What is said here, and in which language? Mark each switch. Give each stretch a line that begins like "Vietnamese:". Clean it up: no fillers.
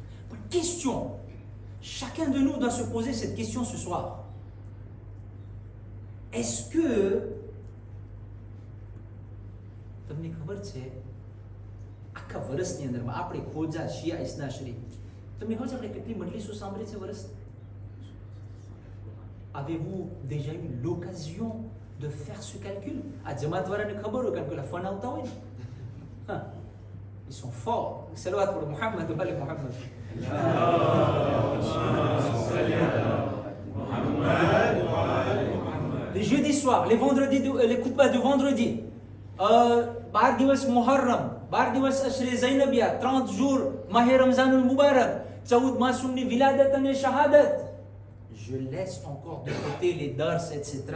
French: પણ question, chacun de nous doit se poser cette question ce soir. Est-ce que
Gujarati: તમને ખબર છે આખા વર્ષની અંદરમાં આપણે ખોજા શિયા ઇસ્નાશરી, તમે કહો છો આપણે કેટલી મજલિસો સાંભળી છે વર્ષ?
French: Avez-vous déjà eu l'occasion de faire ce calcul?
Gujarati: આ જમાતવાળાને ખબર હોય, કારણ કે ફન આવતા હોય ને, હા,
French: ils sont forts. Salawat pour Muhammad wa ali Muhammad. Les jeudis soirs, les vendredis, les khutbas de vendredi,
Gujarati: 12 દિવસ મુહર્રમ, 12 દિવસ અશરે ઝૈનબિયા,
French: 30 jours
Gujarati: માહે રમઝાનુલ મુબારક, 14 માસૂમની વિલાદત અને શહાદત.
French: Je laisse encore de côté les dars, etc.